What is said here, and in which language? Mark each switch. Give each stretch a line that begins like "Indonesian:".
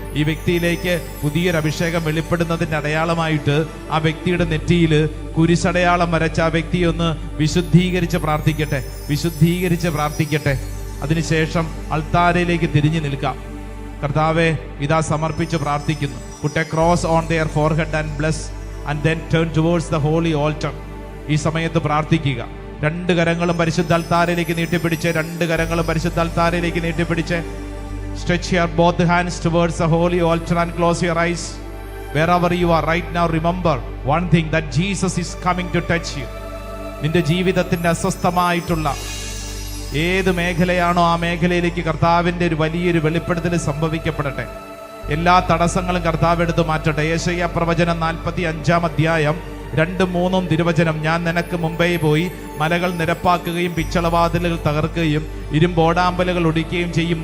Malayalam: ഈ വ്യക്തിയിലേക്ക് പുതിയൊരു അഭിഷേകം വെളിപ്പെടുന്നതിൻ്റെ അടയാളമായിട്ട് ആ വ്യക്തിയുടെ നെറ്റിയിൽ കുരിശടയാളം വരച്ച ആ വ്യക്തിയെ ഒന്ന് വിശുദ്ധീകരിച്ച് പ്രാർത്ഥിക്കട്ടെ, വിശുദ്ധീകരിച്ച് പ്രാർത്ഥിക്കട്ടെ. അതിനുശേഷം അൾത്താരയിലേക്ക് തിരിഞ്ഞു നിൽക്കാം. കർത്താവെ, ഇതാ സമർപ്പിച്ച് പ്രാർത്ഥിക്കുന്നു.
English: Put a cross on their forehead and bless, and then turn towards the holy altar.
Malayalam: ഈ സമയത്ത് പ്രാർത്ഥിക്കുക. രണ്ട് കരങ്ങളും പരിശുദ്ധ അൾത്താരയിലേക്ക് നീട്ടിപ്പിടിച്ച്, രണ്ട് കരങ്ങളും പരിശുദ്ധ അൾത്താരയിലേക്ക് നീട്ടിപ്പിടിച്ച്.
English: Stretch your both hands towards the holy altar and close your eyes. Wherever you are right now, remember one thing, that Jesus is coming to touch you.
Malayalam: നിന്റെ ജീവിതത്തിന്റെ അസ്വസ്ഥമായിട്ടുള്ള ഏത് മേഖലയാണോ ആ മേഖലയിലേക്ക് കർത്താവിൻ്റെ ഒരു വലിയൊരു വെളിപ്പെടുത്തൽ സംഭവിക്കപ്പെടട്ടെ. എല്ലാ തടസ്സങ്ങളും കർത്താവ് എടുത്തു മാറ്റട്ടെ. യെശയ്യാ പ്രവചനം 45 അധ്യായം 2-3 തിരുവചനം. ഞാൻ നിനക്ക് മുമ്പേ പോയി മലകൾ നിരപ്പാക്കുകയും പിച്ചളവാതിലുകൾ തകർക്കുകയും ഇരുമ്പോടാമ്പലുകൾ ഒടിക്കുകയും ചെയ്യും.